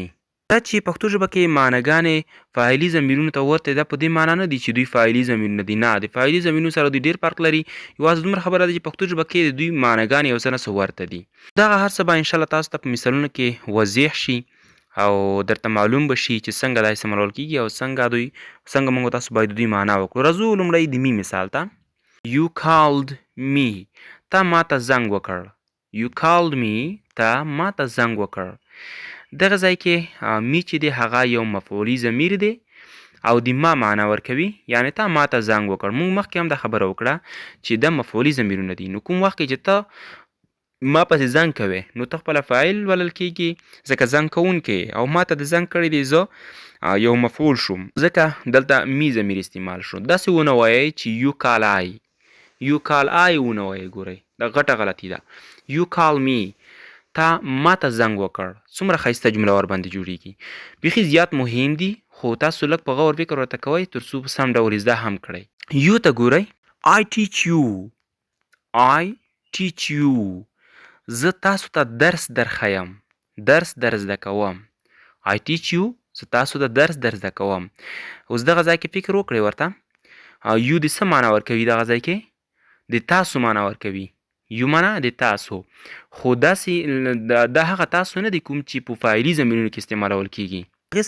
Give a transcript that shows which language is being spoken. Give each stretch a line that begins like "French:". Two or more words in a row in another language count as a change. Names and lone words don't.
Pashto: دا چې پښتو ژبه کې معناګانې فاعلي ضمیرونو ته ورته ده، په دې معنا نه دي چې دوی فاعلي ضمیرونه دي، نه، د فاعلي ضمیرونو سره دوی ډېر فرق لري. یوازې دومره خبره ده چې پښتو ژبه کې د دوی معناګانې یو څه نه څه ورته دي. دغه هر څه به انشاءالله تاسو ته په مثالونو کې واضح شي او درته معلوم به شي چې څنګه دا استعمالول کیږي او څنګه موږ تاسو باید د دوی معنا وکړو. راځو لومړی د می مثال ته.
English: You called me،
Pashto: تا ما ته زنګ وکړ.
English: You called me،
Pashto: تا ما ته زنګ وکړ. دغه ځای کې می چې دی هغه یو مفعولي ضمیر دی او د ما معنا ورکوي، یعنې تا ما ته زنګ وکړ. موږ مخکې هم دا خبره وکړه چې دا مفعولي ضمیرونه دي. نو کوم وخت کې چې ته ما پسې زنګ کوې نو ته خپله فاعل بلل کېږي، ځکه زنګ کوونکی او ما ته د زنګ کړی دی زه یو مفعول شوم، ځکه دلته می ضمیر استعمال شو. داسې ونه وایئ چې
English: you call I, you call I
Pashto: ونه وایئ. ګورئ دا غټه غلطي ده.
English: you call me,
Pashto: تا ما ته زنګ وکړ. څومره ښایسته جمله ورباندې جوړیږي. بیخي زیات مهم دي، خو تاسو لږ په غور فکر ورته کوئ تر څو په سم ډول زده هم کړئ. یو ته ګورئ.
English: I teach you، I teach you،
Pashto: زه تاسو ته درس درښیم، درس در زده کوم.
English: I teach you،
Pashto: زه تاسو ته درس در زده کوم. اوس دغه ځای کې فکر وکړئ ورته. یو د څه معنا ورکوي دغه ځای کې؟ د تاسو معنا ورکوي. یو معنا د تاسو، خو داسې دا هغه تاسو نه دی کوم چې په فاعلي ضمیرونو کې استعمالول کېږي.